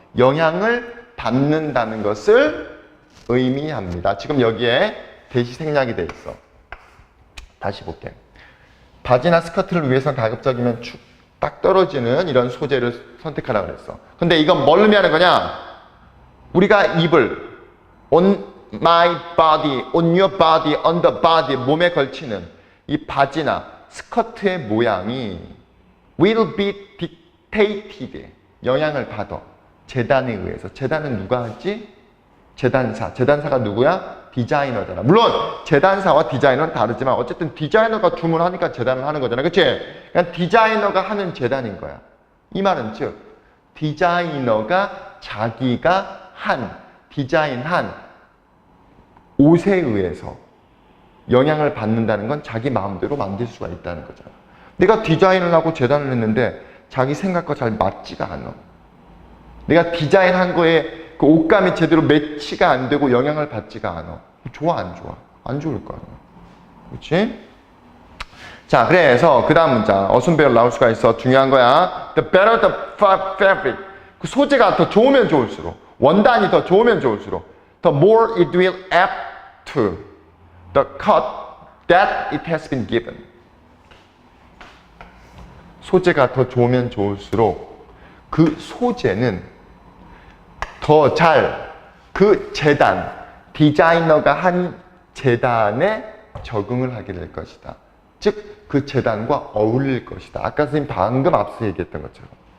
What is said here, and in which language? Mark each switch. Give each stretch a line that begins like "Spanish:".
Korean: 영향을 받는다는 것을 의미합니다. 지금 여기에 대시 생략이 돼 있어. 다시 볼게. 바지나 스커트를 위해서 가급적이면 축 딱 떨어지는 이런 소재를 선택하라고 그랬어. 근데 이건 뭘 의미하는 거냐? 우리가 입을
English: on my body, on your body, on the body
Korean: 몸에 걸치는 이 바지나 스커트의 모양이
English: will be dictated
Korean: 영향을 받아. 재단에 의해서. 재단은 누가 하지? 재단사가 누구야? 디자이너잖아. 물론 재단사와 디자이너는 다르지만 어쨌든 디자이너가 주문하니까 재단을 하는 거잖아. 그치? 그냥 디자이너가 하는 재단인 거야. 이 말은 즉 디자이너가 자기가 디자인한 옷에 의해서 영향을 받는다는 건 자기 마음대로 만들 수가 있다는 거잖아. 내가 디자인을 하고 재단을 했는데 자기 생각과 잘 맞지가 않아. 내가 디자인한 거에 그 옷감이 제대로 매치가 안 되고 영향을 받지가 않아. 좋아, 안 좋아? 안 좋을 거야. 그렇지? 자, 그래서 그 다음 문장. 어순배열 나올 수가 있어. 중요한 거야.
English: The better the fabric.
Korean: 그 소재가 더 좋으면 좋을수록,
English: 원단이 더 좋으면 좋을수록, the more it will apt to the cut that it has been given.
Korean: 소재가 더 좋으면 좋을수록 그 소재는 더 잘 그 재단, 디자이너가 한 재단에 적응을 하게 될 것이다. 즉, 그 재단과 어울릴 것이다. 아까 선생님 방금 앞서 얘기했던 것처럼.